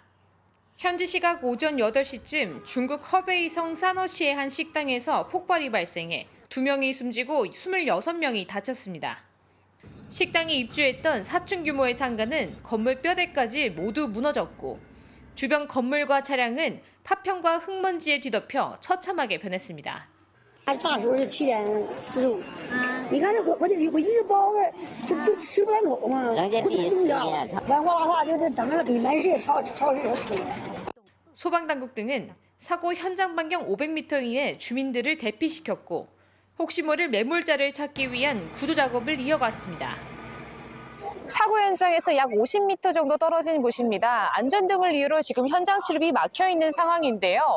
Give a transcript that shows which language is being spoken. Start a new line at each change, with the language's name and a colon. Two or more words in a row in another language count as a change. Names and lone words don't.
Korean: 현지 시각 오전 8시쯤 중국 허베이성 사너시의 한 식당에서 폭발이 발생해 2명이 숨지고 26명이 다쳤습니다. 식당에 입주했던 4층 규모의 상가는 건물 뼈대까지 모두 무너졌고 주변 건물과 차량은 파편과 흙먼지에 뒤덮여 처참하게 변했습니다.
Chinese: 炸时候是7点45，你看我一个包就吃不了口嘛，万华大厦就是整个里面是超市。
Korean: 소방당국 등은 사고 현장 반경 500m 이내 주민들을 대피시켰고 혹시 모를 매몰자를 찾기 위한 구조 작업을 이어갔습니다. 사고 현장에서 약 50m 정도 떨어진 곳입니다. 안전등을 이유로 지금 현장 출입이 막혀 있는 상황인데요.